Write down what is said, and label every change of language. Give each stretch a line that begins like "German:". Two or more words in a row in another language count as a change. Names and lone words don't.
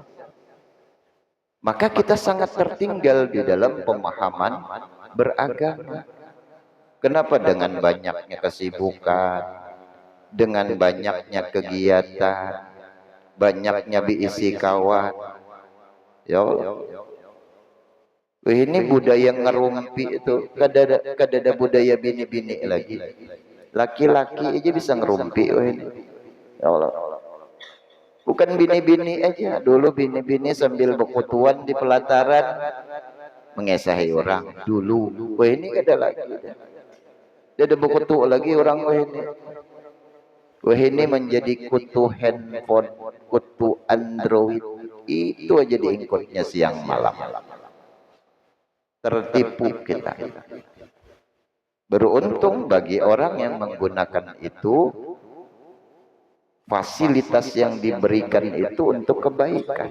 Indonesian: Maka kita sangat tertinggal di dalam pemahaman beragama. Kenapa? Dengan banyaknya kesibukan, dengan banyaknya kegiatan, banyaknya diisi kawan.
Arabic: Ya Allah.
Banjar: Ini budaya ngerumpi itu, kada budaya bini-bini lagi.
Indonesian: Laki-laki aja bisa ngerumpi.
Arabic: Ya Allah.
Banjar: Bukan bini-bini aja, dulu bini-bini sambil berkutuan di pelataran mengesahi orang dulu. Wah, ini kada lagi. Dia ada berkutu lagi orang ini.
Indonesian: Wah, ini menjadi kutu handphone, kutu Android.
Banjar: Itu aja diingkutnya siang malam.
Indonesian: Tertipu kita. Beruntung bagi orang yang menggunakan itu, fasilitas yang diberikan itu untuk kebaikan.